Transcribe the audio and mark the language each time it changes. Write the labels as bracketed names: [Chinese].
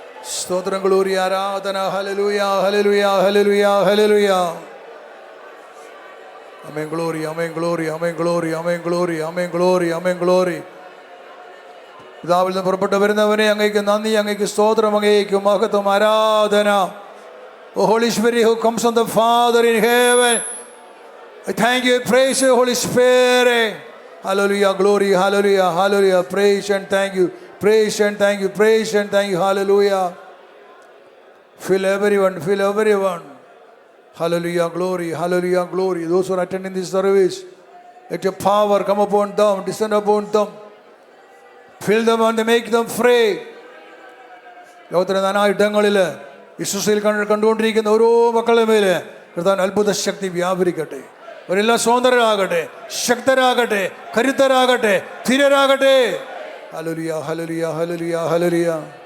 [Malayalam] സ്തോത്രം, ഗ്ലോറി, ആരാധന. Hallelujah, hallelujah, hallelujah, hallelujah. ആമേൻ, glory, ആമേൻ, glory, ആമേൻ, glory, ആമേൻ, glory, ആമേൻ, glory, ആമേൻ, glory. പിതാവിൽ നിന്ന് പുറപ്പെട്ടു വരുന്നവനെ അങ്ങേക്ക് നന്ദി, അങ്ങേക്ക് സ്തോത്രം, അങ്ങേക്ക് മഹത്വം, ആരാധന. [English] O Holy Spirit who comes from the Father in heaven, I thank you, praise you, Holy Spirit. Hallelujah, glory, hallelujah, hallelujah. Praise and thank you, praise and thank you, praise and thank you, hallelujah. Fill everyone, fill everyone. Hallelujah, glory, hallelujah, glory. Those who are attending this service, let your power come upon them, descend upon them. Fill them and make them free. [Malayalam] ലോകത്തിലെ നാനായിടങ്ങളിൽ വിശ്വസയിൽ കണ്ടുകൊണ്ടിരിക്കുന്ന ഓരോ മക്കളുടെ മേലെ കർത്താവിന്റെ അത്ഭുത ശക്തി വ്യാപരിക്കട്ടെ. അവരെല്ലാം സ്വതന്ത്രരാകട്ടെ, ശക്തരാകട്ടെ, കരുത്തരാകട്ടെ, ധീരരാകട്ടെ. Hallelujah, hallelujah, hallelujah, hallelujah.